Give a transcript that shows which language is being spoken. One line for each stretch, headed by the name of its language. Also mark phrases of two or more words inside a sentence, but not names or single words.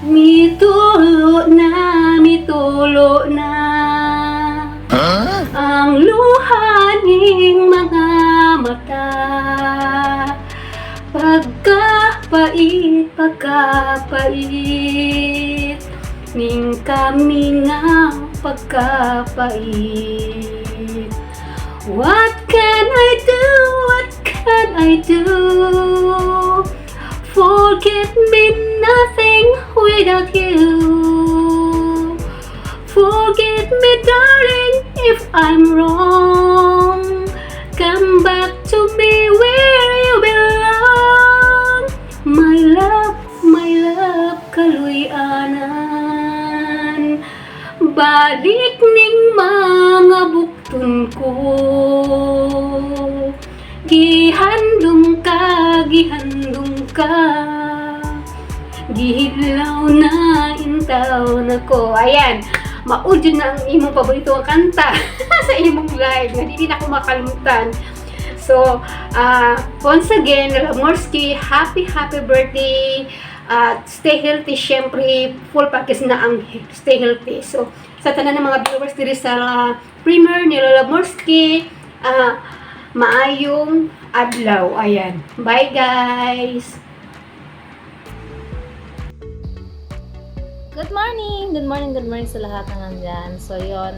Cebuano: Mitulo na ang luha ning mga mata, pagkapait ning kami nga pagkapait.
English: What can I do? Forget me nothing without you. Forgive me, darling, if I'm wrong. Come back to me where you belong. My love,
Cebuano: kaluyanan. Balik ning mga buktun ko. Gihandom ka. Gihidlaw na intaw na ko. Ayan. Maudyo na ang imong paborito ang kanta sa imong live nga
Filipino: hindi na ako makalimutan.
English: So, once again, Lamorski, happy birthday. Stay healthy, syempre, full package
Filipino: na ang
English: stay healthy.
Cebuano: So, sa tanan ng mga viewers diri sa premiere ni Lola Morski, maayong adlaw.
English: Ayan. Bye guys! Good morning! Good morning
Filipino: sa lahat na nandyan. So, yun.